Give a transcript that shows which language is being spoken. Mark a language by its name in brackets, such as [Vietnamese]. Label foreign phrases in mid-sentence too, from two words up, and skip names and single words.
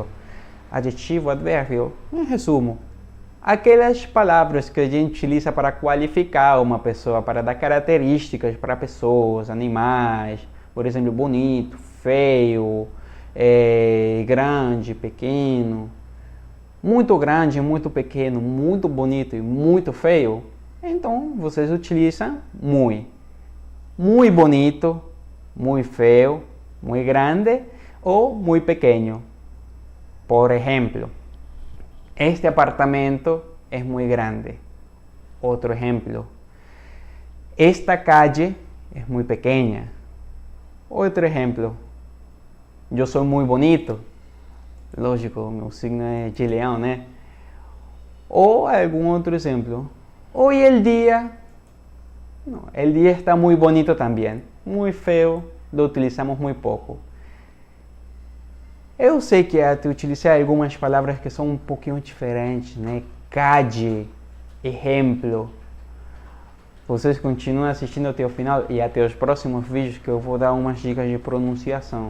[Portuguese] Adjetivo, advérbio, em resumo, aquelas palavras que a gente utiliza para qualificar uma pessoa, para dar características para pessoas, animais, por exemplo, bonito, feio, grande, pequeno, muito pequeno, muito bonito e muito feio. Então vocês utilizam muy. [Spanish] Muy bonito, muy feo, muy grande ou muy pequeño. Por ejemplo, este apartamento es muy grande. Otro ejemplo, esta calle es muy pequeña. Otro ejemplo, yo soy muy bonito. [Portuguese] Lógico, meu signo é de leão, né? Ou algum outro exemplo. [Spanish] Hoy el día, no, el día está muy bonito también. Muy feo, lo utilizamos muy pouco. [Portuguese] Eu sei que até utilizar algumas palavras que são um pouquinho diferentes, né? Calle, exemplo. Vocês continuam assistindo até o final e até os próximos vídeos que eu vou dar umas dicas de pronunciação.